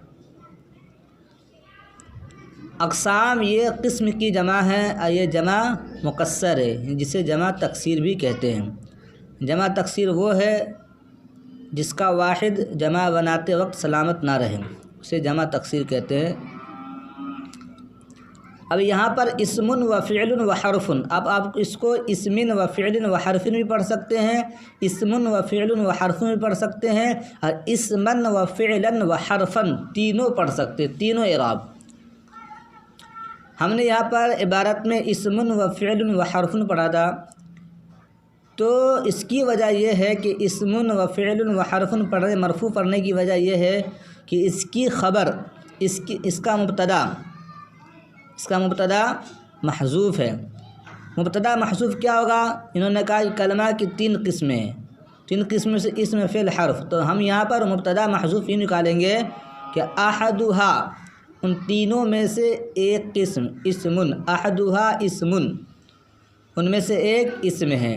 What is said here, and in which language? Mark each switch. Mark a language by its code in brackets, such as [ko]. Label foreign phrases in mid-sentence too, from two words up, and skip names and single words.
[ur] اقسام یہ قسم کی جمع ہے، اور یہ جمع مکسر ہے، جسے جمع تکسیر بھی کہتے ہیں۔ جمع تکسیر وہ ہے جس کا واحد جمع بناتے وقت سلامت نہ رہے، اسے جمع تکسیر کہتے ہیں۔ اب یہاں پر اسم و فعل و حرف، اب آپ اس کو اسم و فعل و حرف بھی پڑھ سکتے ہیں، اسم و فعل و حرف بھی پڑھ سکتے ہیں، اور [ar] اسمن و فعلا و حرفن [ur] تینوں پڑھ سکتے ہیں، تینوں اعراب۔ ہم نے یہاں پر عبارت میں اسم و فعل و حرف پڑھا تھا، تو اس کی وجہ یہ ہے کہ اسم و فعل و حرف پڑھنے، مرفوع پڑھنے کی وجہ یہ ہے کہ اس کی خبر، اس کا مبتدا محذوف ہے۔ مبتدا محذوف کیا ہوگا؟ انہوں نے کہا کہ کلمہ کی تین قسمیں ہیں، تین قسمیں سے اسم، فعل، حرف، تو ہم یہاں پر مبتدا محذوف یہ نکالیں گے کہ احدھا، ان تینوں میں سے ایک قسم، اسمن، [ar] احدھا اسمن، [ur] ان میں سے ایک اسم ہے۔